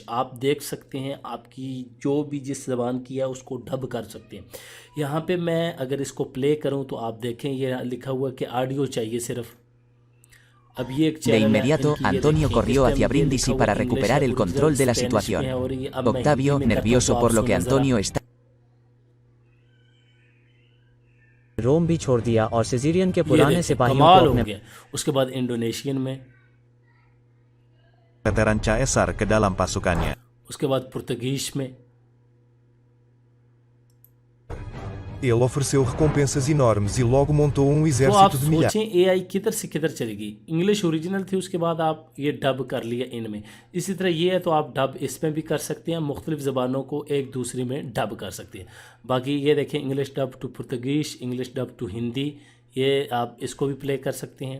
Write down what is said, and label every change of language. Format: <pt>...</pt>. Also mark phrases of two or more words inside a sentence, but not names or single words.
<hi>आप देख सकते हैं, आपकी जो भी जिस ज़बान की है उसको डब कर सकते हैं। यहाँ पे मैं अगर इसको प्ले करूँ तो आप देखें, ये लिखा हुआ है कि ऑडियो चाहिए सिर्फ। अब ये एक</hi> <es>De</es> <hi>चैनल है</hi> <es>inmediato,</es> <hi>इनकी, ये</hi> <es>Antonio</es> <hi>देखिए, इस</hi> <es>corrió</es> <hi>टाइम</hi> <es>hacia</es> <hi>ये</hi> <es>Brindisi</es> <hi>लिखा हुआ</hi> <es>para</es> <hi>कि इंग्लिश</hi> <es>recuperar el</es> <hi>ओरिजिनल</hi> <es>control de la</es> <hi>स्पेनिश पे</hi> <es>situación.</es> <hi>है, और ये अब मैं हिंदी</hi> <es>Octavio,</es> <hi>में करता हूँ तो</hi> <es>nervioso</es> <hi>आप</hi> <es>por lo que</es> <hi>सुने ज़रा।</hi> <es>Antonio está</es> <hi>रोम भी छोड़ दिया और सिजेरियन के ये पुराने देखिए, सिपाहियों कमाल को हो अपने गया। उसके बाद इंडोनेशियन में,</hi> <id>veteran Caesar ke dalam pasukannya.</id> <hi>उसके बाद पुर्तगीज में,</hi> <pt>Ele ofereceu recompensas enormes e logo montou</pt> <hi>तो</hi> <pt>um</pt> <hi>आप</hi> <pt>exército de milhares.</pt> <hi>सोचें एआई किधर से किधर चलेगी।</hi> <en>English original</en> <hi>थी, उसके बाद आप ये डब कर लिया इनमें। इसी तरह ये है तो आप डब इसमें भी कर सकते हैं, मुख्तलिफ ज़बानों को एक दूसरे में डब कर सकते हैं। बाकी ये देखें,</hi> <en>English dub to Portuguese, English dub to Hindi,</en> <hi>ये आप इसको भी प्ले कर सकते हैं।</hi>